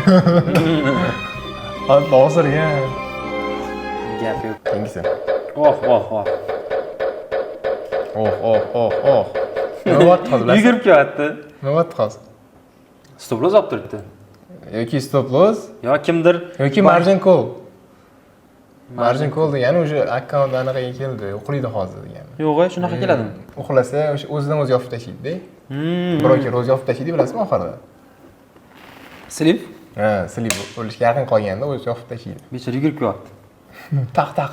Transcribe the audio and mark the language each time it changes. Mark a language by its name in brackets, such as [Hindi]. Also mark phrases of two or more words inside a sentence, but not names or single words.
[Uzbek] Hatto o'sirgan. Gap yo'q. Kengisi. Oh. Oh. Nima bo'pti hozir? Yugurib kelyapti. Nima bo'pti hozir? Stoploz olib turibdi. [English] Yoki stop loss, [Uzbek] Yo kimdir [English] yoki margin call. Margin call [Uzbek] degani o'sha akkaunt anaqaga keldi, uxlaydi hozir degani. Yo'q, shunaqa keladimi? Uxlasa o'sha o'zidan o'zi yopib tashlaydi-da. Broker o'zi yopib tashlaydi, bilasizmi oxirida? Slip? Ha, slip o'lishga yaqin qolganda o'zi yopib tashlaydi. Bechora yugurib kelyapti. Taq.